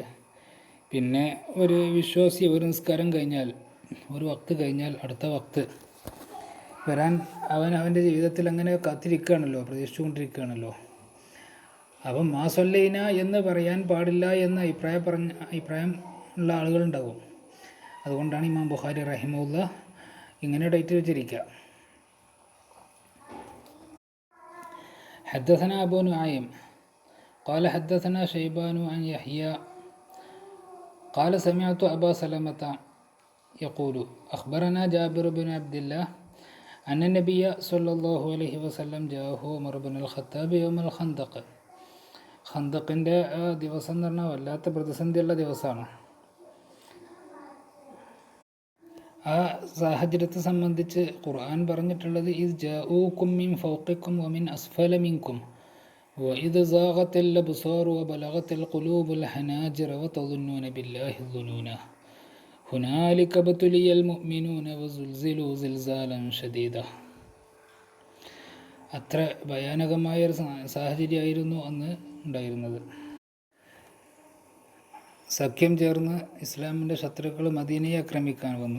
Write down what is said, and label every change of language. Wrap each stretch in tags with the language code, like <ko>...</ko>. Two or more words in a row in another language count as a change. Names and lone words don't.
<ml>പിന്നെ ഒരു വിശ്വാസി ഒരു നിസ്കാരം കഴിഞ്ഞാൽ, ഒരു വക്ത് കഴിഞ്ഞാൽ അടുത്ത വക്ത് വരാൻ അവൻ്റെ ജീവിതത്തിൽ അങ്ങനെ കാത്തിരിക്കുകയാണല്ലോ, പ്രതീക്ഷിച്ചുകൊണ്ടിരിക്കുകയാണല്ലോ. അപ്പം</ml> <ar>ما صلينا</ar> <ml>എന്ന് പറയാൻ പാടില്ല എന്ന അഭിപ്രായം ഉള്ള ആളുകളുണ്ടാകും. അതുകൊണ്ടാണ് ഇമാം ബുഖാരി റഹിമഹുല്ലാ ഇങ്ങനെ ഡേറ്റ് വെച്ചിരിക്കുക.</ml> <ar>حدثنا أبو نعيم قال حدثنا شيبان عن يحيى قال سمعت أبا سلمة يقول أخبرنا جابر بن عبد الله أن النبي صلى الله عليه وسلم جاءه عمر بن الخطاب يوم الخندق.</ar> <ml>ഖന്തക്കിൻ്റെ ദിവസം എന്ന് പറഞ്ഞാൽ വല്ലാത്ത പ്രതിസന്ധിയുള്ള ദിവസമാണ്. ആ സാഹചര്യത്തെ സംബന്ധിച്ച് ഖുർആൻ പറഞ്ഞിട്ടുള്ളത്</ml> <ar>إذ جاءوكم من فوقكم ومن أسفل منكم وإذ زاغت الأبصار وبلغت القلوب الحناجر وتظنون بالله الظنونا هنالك ابتلي المؤمنون وزلزلوا زلزالا شديدا.</ar> <ml>അത്ര ഭയാനകമായൊരു സാഹചര്യമായിരുന്നു അന്ന് ഉണ്ടായിരുന്നത്. സഖ്യം ചേർന്ന് ഇസ്ലാമിൻ്റെ ശത്രുക്കൾ മദീനയെ ആക്രമിക്കാൻ വന്നു.</ml>